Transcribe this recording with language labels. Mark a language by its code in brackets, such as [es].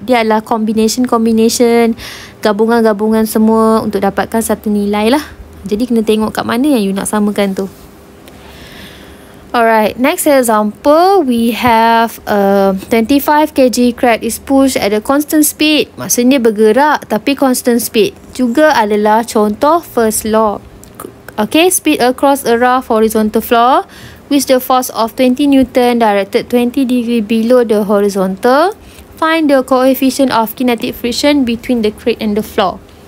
[ms] Dia adalah combination gabungan-gabungan semua untuk dapatkan satu nilai lah. Jadi kena tengok kat mana yang you nak samakan tu. [en] Alright, next example, we have 25 kg crab is pushed at a constant speed. [ms] Maksudnya bergerak tapi [en] constant speed. [ms] Juga adalah contoh [en] first law. Okay, speed across a rough horizontal floor with the force of 20 Newton directed 20 degree below the horizontal. Find the coefficient of kinetic friction between the crate and the floor.